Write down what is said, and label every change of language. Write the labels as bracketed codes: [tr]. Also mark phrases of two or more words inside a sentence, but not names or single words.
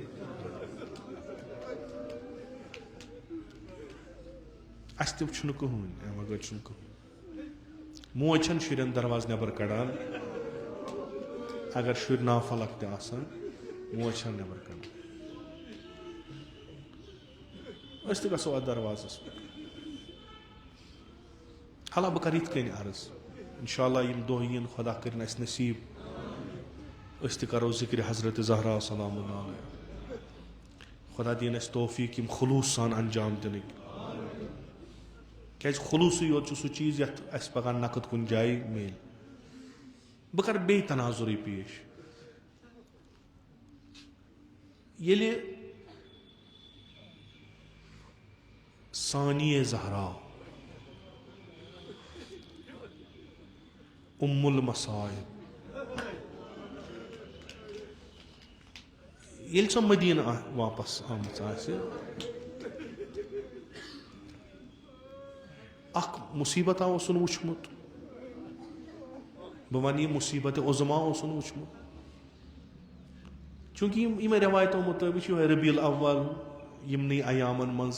[ks] अस तम कहून अगर कहून मोज शुरन दरवाज नबर कड़ान अगर शुर नाफलक तन मोज नबर कड़ान गो अत दरवाजस पे हाला बह कर कन अर्ज इंशाअल्लाह यम दोह यन खुदा कर नसीब करो जिक्र हजरत ज़हरा सलाम खुदा दिन तौफीक यम खुलूस सान अंजाम दिन क्या खुलूस योत सह चीज ये पगह नकद कुन जाए मिल बह कर बे तनाजुर पेश ये सानिय ज़हरा उम्मुल मसाइब ये सो मदीना वापस आमच मुसीबत वुचमुत बह वन मुसीबत उज़मा वुचमुत चूंकि इन रवायतों मुताबिक रबीउल अव्वल यमन अयामन मज